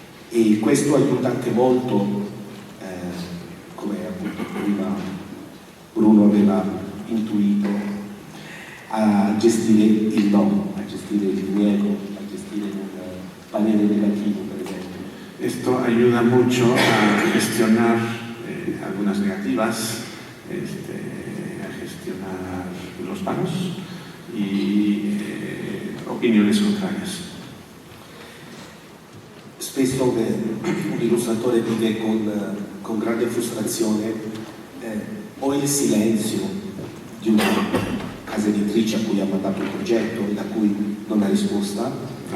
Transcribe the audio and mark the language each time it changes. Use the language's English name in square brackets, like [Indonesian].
[Italian] E questo aiuta anche molto, come appunto prima Bruno aveva intuito, a gestire il no, a gestire il diniego, a gestire un parere negativo, per esempio. [Spanish] Esto ayuda mucho a gestionar algunas negativas, a gestionar los panos y opiniones contrarias. [Italian] Spesso un illustratore vive con grande frustrazione o il silenzio di una casa editrice a cui ha mandato un progetto e da cui non ha risposta.